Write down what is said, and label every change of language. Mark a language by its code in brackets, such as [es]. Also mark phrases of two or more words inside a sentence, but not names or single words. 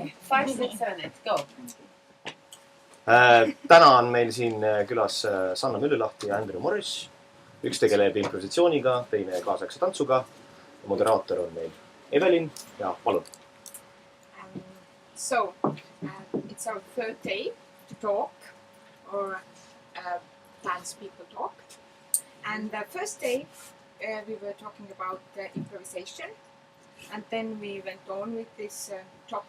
[en] 5, 6, 7, 8, go! [et] Täna on meil siin külas Sanna Myllylahti ja morrish. Üks tegeleb improvisatsiooniga, teine kaasaegse tantsuga. Moderaator on meil Evelin ja palun. [en] So, it's our third day to talk, or dance people talk. And the first day we were talking about improvisation, and then we went on with this topic.